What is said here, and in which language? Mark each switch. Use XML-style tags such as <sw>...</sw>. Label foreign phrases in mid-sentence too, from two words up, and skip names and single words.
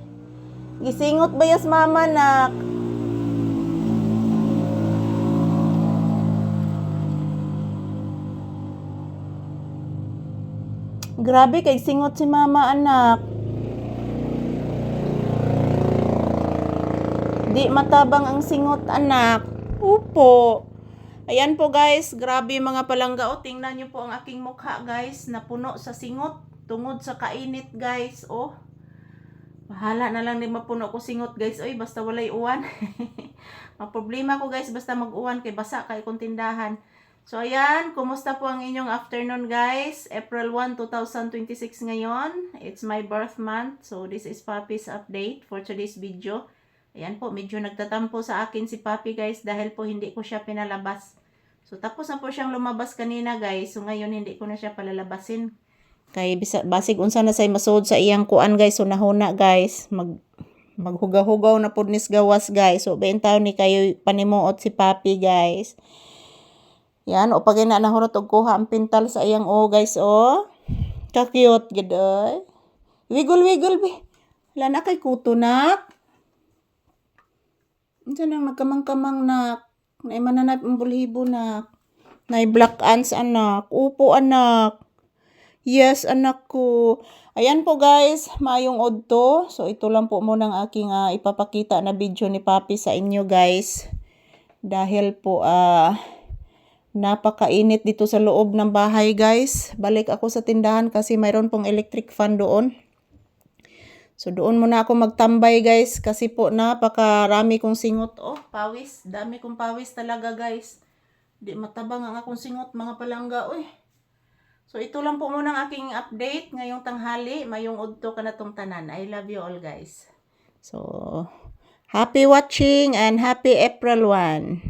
<ceb>Gisingot ba yas mama, nak? Grabe kay singot si mama, anak. Di matabang ang singot, anak. Upo. Ayan po, guys. Grabe mga palangga.</ceb> <tl>O, tingnan nyo po ang aking mukha, guys.</tl> <ceb>Napuno sa singot. Tungod sa kainit, guys. O. Bahala na lang din mapuno ko singot, guys. Oy, basta walay uwan. Maproblema ko, guys. Basta mag-uwan kay basa kay kung tindahan.</ceb> <tl>So, ayan. Kumusta po ang inyong afternoon, guys? April 1, 2026 ngayon.</tl> <en>It's my birth month. So, this is Papi's update for today's video.</en> <tl>Ayan po, medyo nagtatampo sa akin si Papi, guys, dahil po hindi ko siya pinalabas. So, tapos na po siyang lumabas kanina, guys. So, ngayon hindi ko na siya palalabasin.</tl> <ceb>Kay basig unsa na say masud sa iyang kuan, guys. So, nahuna, guys. Maghugaw-hugaw na pud nis gawas, guys. So, bentaw ni kayo panimuot si Papi, guys. Yan, o pag ina nahurot og kuha ang pintal sa iyang guys, o. Ka-cute, gadoy. Wiggle, be. Wala na kay kuto, nak. Diyan ang nagkamang-kamang, nak. Naimananap ang bulhibo, nak. Nay black ants, anak. Upo, anak.</ceb> <tl>Yes, anak ko. Ayan po, guys.</tl> <ceb>Maayong odto.</ceb> <tl>So, ito lang po muna ang aking ipapakita na video ni Papi sa inyo, guys. Dahil po, napakainit dito sa loob ng bahay, guys. Balik ako sa tindahan kasi mayroon pong electric fan doon. So, doon muna ako magtambay, guys. Kasi po, napakarami kong singot. Oh, pawis. Dami kong pawis talaga, guys.</tl> <ceb>Di matabang ang akong singot, mga palangga. Uy.</ceb> <tl>So, ito lang po muna ang aking update ngayong tanghali.</tl> <ceb>Mayong udto ka na tong tanan.</ceb> <en>I love you all, guys. So, happy watching and happy April 1.</en>